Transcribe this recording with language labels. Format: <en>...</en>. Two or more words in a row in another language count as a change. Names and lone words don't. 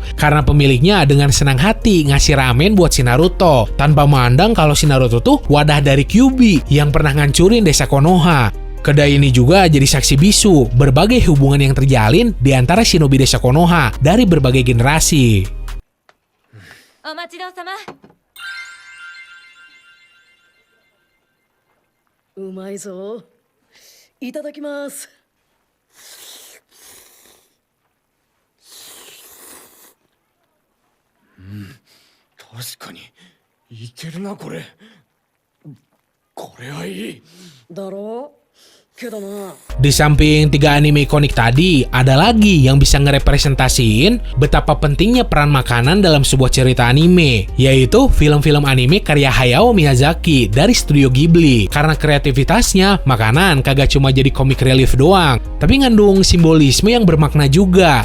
<id>Karena pemiliknya dengan senang hati ngasih ramen buat si Naruto, tanpa memandang kalau si Naruto tuh wadah dari Kyuubi yang pernah ngancurin desa Konoha. Kedai ini juga jadi saksi bisu berbagai hubungan yang terjalin di antara shinobi desa Konoha dari berbagai generasi.</id> <ja>Umaizo. Itadakimasu. 確かにいけるなこれ。これはいい。だろうけどな。</ja> <id>Di samping 3 anime ikonik tadi, ada lagi yang bisa ngerepresentasiin betapa pentingnya peran makanan dalam sebuah cerita anime, yaitu film-film anime karya Hayao Miyazaki dari studio Ghibli. Karena kreativitasnya, makanan kagak cuma jadi</id> <en>comic relief</en> <id>doang, tapi ngandung simbolisme yang bermakna juga.</id>